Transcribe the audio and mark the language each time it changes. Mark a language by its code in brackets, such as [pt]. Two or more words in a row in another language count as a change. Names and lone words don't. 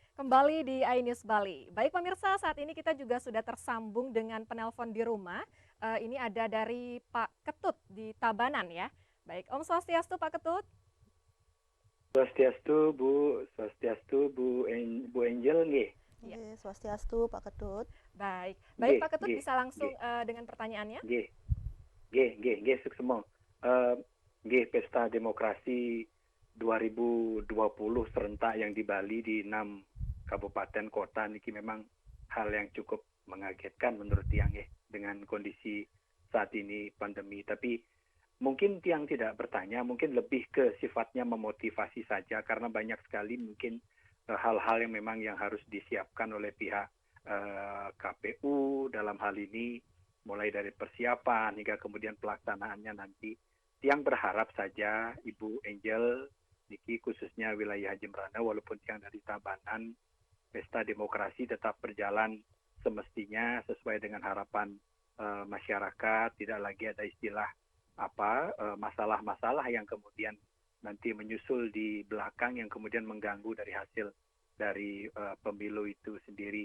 [id] kembali di iNews Bali. Baik pemirsa, saat ini kita juga sudah tersambung dengan penelpon di rumah. Ini ada dari Pak Ketut di Tabanan ya. Baik, [sa] Om Swastiastu [id] Pak Ketut. Swastiastu Bu Angel nggih. Ya, [ban] Nggih, swastiastu [id] Pak Ketut. baik. Baik Nggih, Pak Ketut nggih, bisa langsung nggih, dengan pertanyaannya? [ban] nggih, nggih, suksema. Nggih, [id] Pesta Demokrasi 2020 serentak yang di Bali di 6 kabupaten kota niki memang hal yang cukup mengagetkan menurut tiang nggih dengan kondisi saat ini pandemi. Tapi mungkin tiang tidak bertanya, mungkin lebih ke sifatnya memotivasi saja karena banyak sekali mungkin hal-hal yang memang yang harus disiapkan oleh pihak KPU dalam hal ini mulai dari persiapan hingga kemudian pelaksanaannya nanti. Tiang berharap saja Ibu Angel niki khususnya wilayah Jembrana walaupun tiang dari Tabanan, pesta demokrasi tetap berjalan semestinya sesuai dengan harapan masyarakat, tidak lagi ada istilah masalah-masalah yang kemudian nanti menyusul di belakang yang kemudian mengganggu dari hasil dari pemilu itu sendiri.